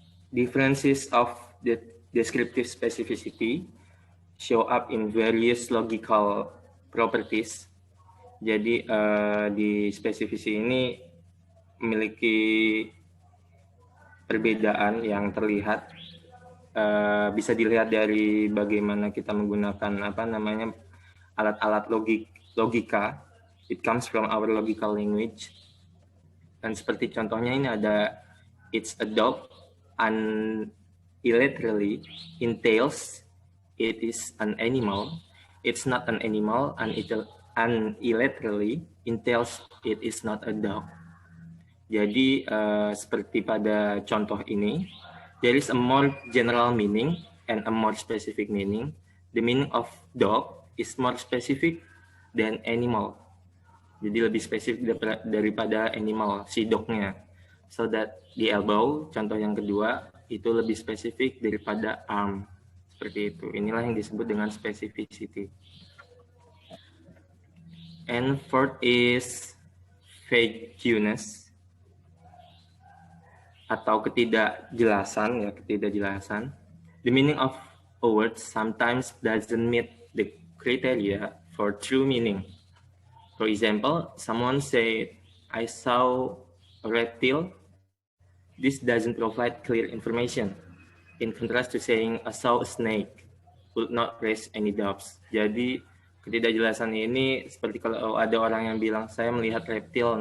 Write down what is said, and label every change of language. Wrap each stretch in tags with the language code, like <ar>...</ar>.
<en>Differences of the descriptive specificity show up in various logical properties.</en> <id>Jadi di spesifikasi ini memiliki perbedaan yang terlihat, bisa dilihat dari bagaimana kita menggunakan apa namanya alat-alat logika.</id> <en>It comes from our logical language.</en> <id>Dan seperti contohnya ini ada</id> <en>it's a dog, unilaterally entails it is an animal. It's not an animal, unilaterally entails it is not a dog.</en> <id>Jadi seperti pada contoh ini,</id> <en>there is a more general meaning and a more specific meaning. The meaning of dog is more specific than animal.</en> <id>Jadi lebih spesifik daripada animal, si dognya.</id> <en>So that the elbow,</en> <id>contoh yang kedua, itu lebih spesifik daripada arm. Seperti itu. Inilah yang disebut dengan specificity.</id> <en>And fourth is vagueness</en> <id>atau ketidakjelasan, ya, ketidakjelasan.</id> <en>The meaning of a word sometimes doesn't meet the criteria for true meaning. For example, someone said, I saw a reptile. This doesn't provide clear information. In contrast to saying, I saw a snake, would not raise any doubts.</en> <id>Jadi, ketidakjelasan ini seperti kalau ada orang yang bilang, saya melihat reptil.</id>